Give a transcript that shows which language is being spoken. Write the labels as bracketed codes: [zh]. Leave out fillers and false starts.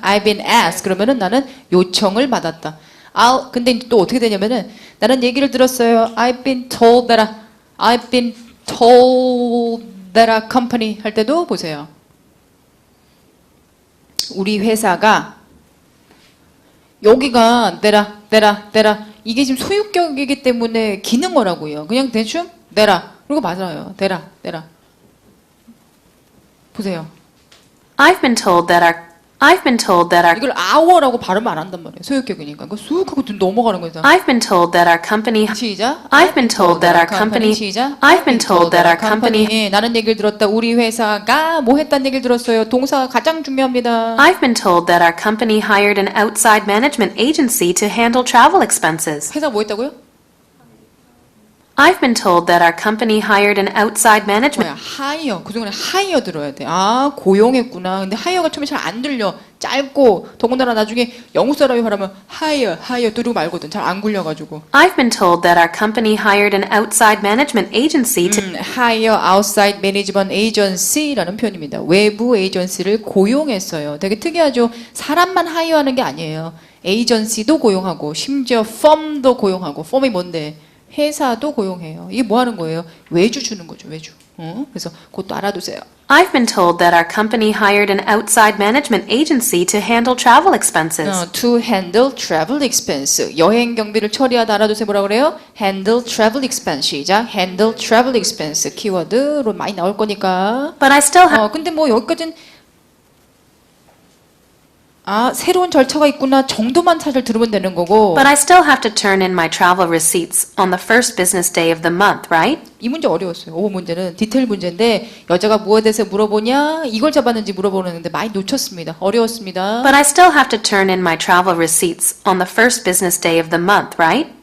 [en] I've been asked [ko] 그러면은 나는 요청을 받았다. 근데 또 어떻게 되냐면은 나는 얘기를 들었어요. [en] I've been told that a company [ko] 할 때도 보세요. 우리 회사가 여기가 내라 이게 지금 소유격이기 때문에 기능어라고요. 그냥 대충 내라. 그리고 맞아요. 대라. 보세요. [en] I've been told that our [ko] 이걸 hour라고 발음 안 한단 말이에요. 소유격이니까. 그거 쑥 하고 넘어가는 거죠. [en] I've been told that our company [ko] 시작. [en] I've been told that our company [ko] 시작. [en] I've been told that our company [ko] 예, 나는 얘기를 들었다. 우리 회사가 뭐 했다는 얘기를 들었어요. 동사가 가장 중요합니다. [en] I've been told that our company hired an outside management agency to handle travel expenses. [ko] 회사 뭐 했다고요? [en] I've been told that our company hired an outside management [ko] 뭐야? 하이어. 그중에 하이어 들어야 돼. 아, 고용했구나. 근데 하이어가 처음에 잘 안 들려. 짧고 더군다나 나중에 영국 사람이 말하면 하이어 들고 말거든. 잘 안 굴려가지고. [en] I've been told that our company hired an outside management agency to hire outside management agency라는 [ko] 표현입니다. 외부 에이전시를 고용했어요. 되게 특이하죠. 사람만 하이어하는 게 아니에요. 에이전시도 고용하고 심지어 펌도 고용하고. 펌이 뭔데? 회사도 고용해요. 이게 뭐 하는 거예요? 외주 주는 거죠. 외주. 그래서 그것도 알아두세요. [en] I've been told that our company hired an outside management agency to handle travel expenses. To handle travel expense. [ko] 여행 경비를 처리하다 알아두세요. 뭐라 그래요? [en] handle travel expense. 시작. handle travel expense. [ko] 키워드로 많이 나올 거니까. [en] But I still have [ko] 근데 뭐 여기까지는 새로운 절차가 있구나 정도만 사실 들으면 되는 거고. [en] But I still have to turn in my travel receipts on the first business day of the month, right? [ko] 이 문제 어려웠어요. 5번 문제는 디테일 문제인데 여자가 무엇에 대해서 물어보냐 이걸 잡았는지 물어보는데 많이 놓쳤습니다. 어려웠습니다. [en] But I still have to turn in my travel receipts on the first business day of the month, right?